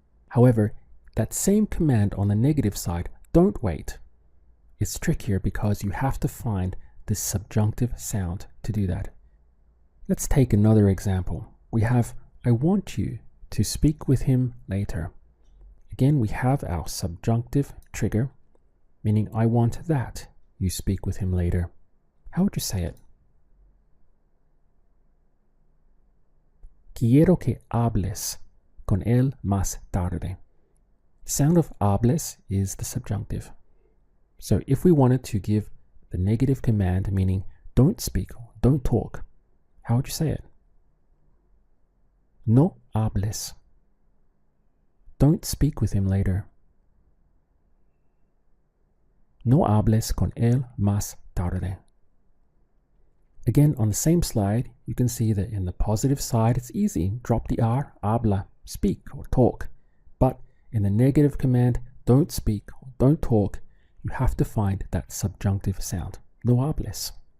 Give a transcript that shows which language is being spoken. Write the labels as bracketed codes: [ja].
[en] However, that same command on the negative side, don't wait, is trickier because you have to find this subjunctive sound to do that. Let's take another example. We have, I want you to speak with him later. Again, we have our subjunctive trigger, meaning I want that you speak with him later. How would you say it? [es] Quiero que hables con él más tarde. [en] The sound of hables is the subjunctive. So if we wanted to give the negative command, meaning don't speak, don't talk, how would you say it? [es] No hables. [en] Don't speak with him later. [es] No hables con él más tarde. [en] Again, on the same slide, you can see that in the positive side, it's easy. Drop the R, habla, speak or talk. But in the negative command, don't speak or don't talk, you have to find that subjunctive sound. [es] No hables.